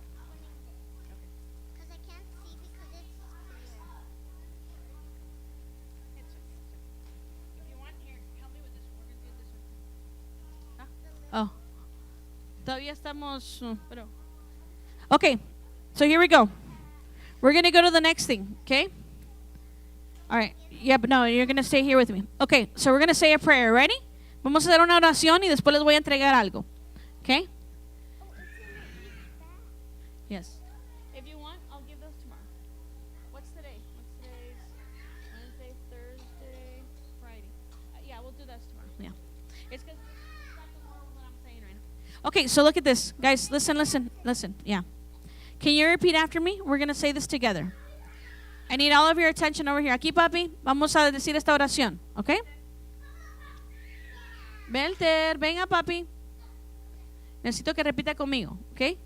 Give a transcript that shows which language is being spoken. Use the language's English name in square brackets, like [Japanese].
[English] Because I can't see because it's Oh. [Spanish] Todavía estamos, pero. [English] Okay, so here we go. We're going to go to the next thing, okay? All right. Yeah, but no, you're going to stay here with me. Okay, so we're going to say a prayer. Ready? [Spanish] Vamos a hacer una oración y después les voy a entregar algo. [English] Okay? Yes. If you want, I'll give those tomorrow. What's today? What's today's? Wednesday, Thursday, Friday. Yeah, we'll do that tomorrow. Yeah. It's because it's not tomorrow what I'm saying right now. Okay, so look at this. Guys, listen. Yeah. Can you repeat after me? We're going to say this together. I need all of your attention over here. [Spanish] Aquí, papi, vamos a decir esta oración. Okay? Belter, venga, papi. Necesito que repita conmigo, ¿ok?